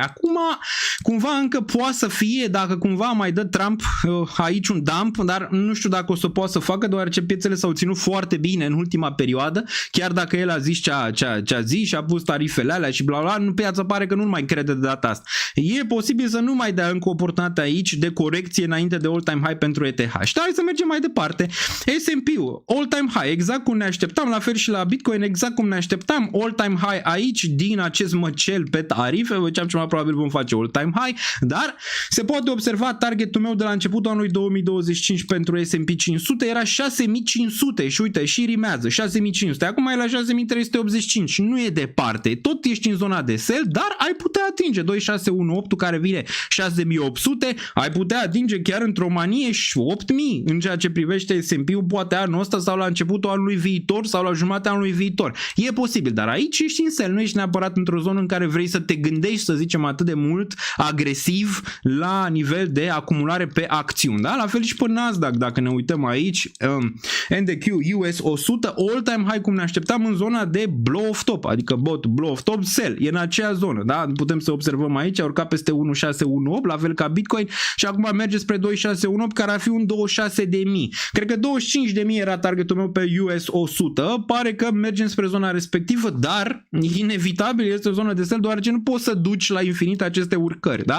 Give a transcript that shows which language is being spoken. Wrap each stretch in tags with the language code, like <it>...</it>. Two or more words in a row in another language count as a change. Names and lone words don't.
<ro>Acum, cumva încă poate să fie, dacă cumva mai dă Trump aici un dump, dar nu știu dacă o să poată să facă, deoarece piețele s-au ținut foarte bine în ultima perioadă, chiar dacă el a zis ce a zis și a pus tarifele alea și bla bla, piața pare că nu mai crede de data asta. E posibil să nu mai dea încă o oportunitate aici de corecție înainte de</ro> <en>all-time high</en> <ro>pentru ETH. Și hai să mergem mai departe. S&P-ul,</ro> <en>all-time high,</en> <ro>exact cum ne așteptam, la fel și la Bitcoin, exact cum ne așteptam,</ro> <en>all-time high</en> <ro>aici, din acest măcel pe tarife, făceam ce mai probabil vom face</ro> <en>all-time high,</en> <ro>dar se poate observa targetul meu de la începutul anului 2025 pentru S&P 500 era 6500 și uite, și rimează, 6500, acum e la 6385, nu e departe, tot ești în zona de sell, dar ai putea atinge 2618 care vine 6800, ai putea atinge chiar într-o manie și 8000 în ceea ce privește S&P-ul poate anul ăsta sau la începutul anului viitor sau la jumatea anului viitor. E posibil, dar aici ești în sell, nu ești neapărat într-o zonă în care vrei să te gândești, să zicem, atât de mult agresiv la nivel de acumulare pe acțiuni. Da? La fel și pe Nasdaq, dacă ne uităm aici, NDQ US 100,</ro> <en>all-time high</en> <ro>cum ne așteptam în zona de</ro> <en>blow-off top,</en> <ro>adică</ro> <en>blow-off top sell,</en> <ro>e în aceea zonă. Da? Putem să observăm aici, a urcat peste 1618, la fel ca Bitcoin și acum merge spre are 2618, care ar fi un 26.000. Cred că 25.000 era targetul meu pe US 100. Pare că mergem spre zona respectivă, dar inevitabil este o zonă de sell, deoarece nu poți să duci la infinit aceste urcări, da?</ro>